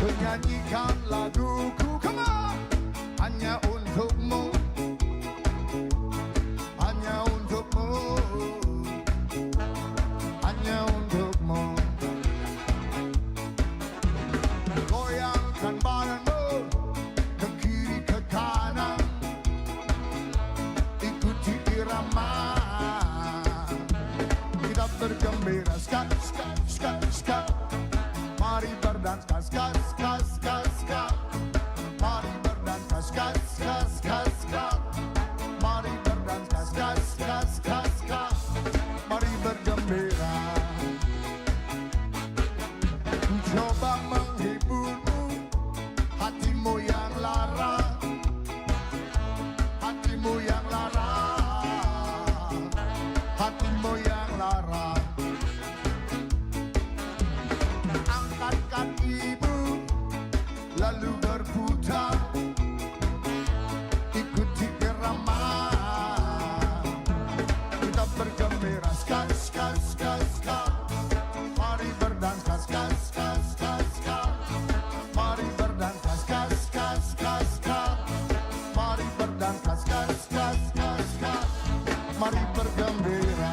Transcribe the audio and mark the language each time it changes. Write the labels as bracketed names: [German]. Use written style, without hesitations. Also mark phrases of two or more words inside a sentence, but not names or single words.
[Indonesian] nyanyikan laguku, [English] come on, [Indonesian] hanya untukmu, hanya untukmu, hanya untukmu. Goyangkan badanmu ke kiri ke kanan, ikuti irama, kita bergembira, skat, skat, skat, skat. Mari berdansa, skat, skat, skat, skat. Mari berdansa, skat, skat, skat, skat. Mari berdansa, skat, skat, skat, skat. Mari bergembira. Ku coba menghiburmu, hatimu yang lara, hatimu yang lara, hatimu yang lara. Angkat kakimu, lalu berputar, ikuti irama, kita bergembira, skat, skat, skat, skat. Mari berdansa, skat, skat, skat, skat. Mari berdansa, skat, skat, skat, skat. Mari berdansa, skat, skat, skat, skat. Mari bergembira.